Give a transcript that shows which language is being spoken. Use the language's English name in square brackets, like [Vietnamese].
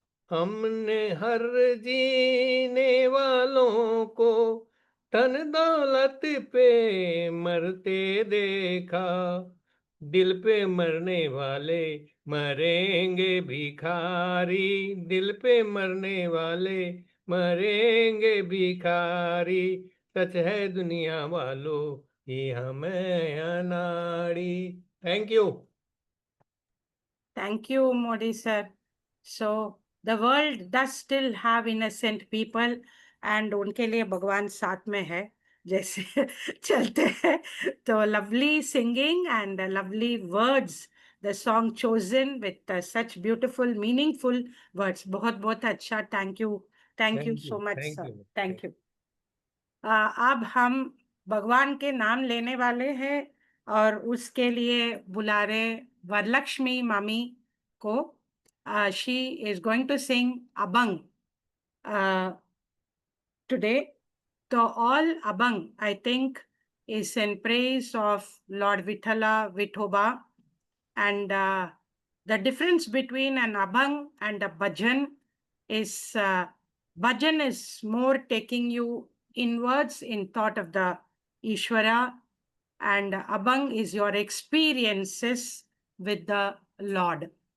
[Hindi] हमने हर जीने वालों को धन दौलत पे मरते देखा, दिल पे मरने वाले मरेंगे भिखारी, दिल पे मरने वाले मरेंगे भिखारी, सच है दुनिया वालों कि हमें अनाड़ी। [English] Thank you. Thank you, Modi sir. So the world does still have innocent people, and [Hindi] उनके लिए भगवान साथ में है जैसे चलते हैं। [English] तो lovely singing and lovely words, the song chosen with such beautiful, meaningful words. [Hindi] बहुत बहुत अच्छा, [English] thank you so much sir, thank you. [Hindi] अब हम भगवान के नाम लेने वाले हैं और उसके लिए बुला रहे वरलक्ष्मी मामी को। [English] She is going to sing Abang today. The all Abang, I think, is in praise of Lord Vithala Vithoba. And the difference between an Abang and a Bhajan is Bhajan is more taking you inwards in thought of the Ishvara, and Abang is your experiences with the Lord.